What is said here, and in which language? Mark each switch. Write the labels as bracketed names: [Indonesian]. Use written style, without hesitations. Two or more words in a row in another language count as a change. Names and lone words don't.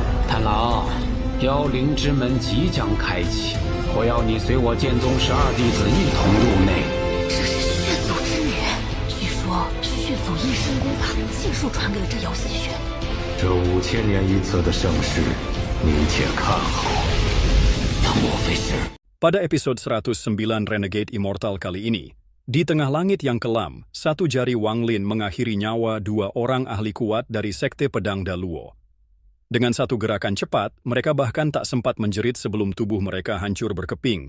[Chinese] 太郎，妖灵之门即将开启，我要你随我剑宗12弟子一同入内。这是血族之女，据说血族一身功法尽数传给了这姚希雪。这5000年一次的盛世，你且看好。莫非是？ [Indonesian] Pada episode 109 Renegade Immortal kali ini, di tengah langit yang kelam, satu jari Wang Lin mengakhiri nyawa 2 orang ahli kuat dari Sekte Pedang Daluo. Dengan satu gerakan cepat, mereka bahkan tak sempat menjerit sebelum tubuh mereka hancur berkeping.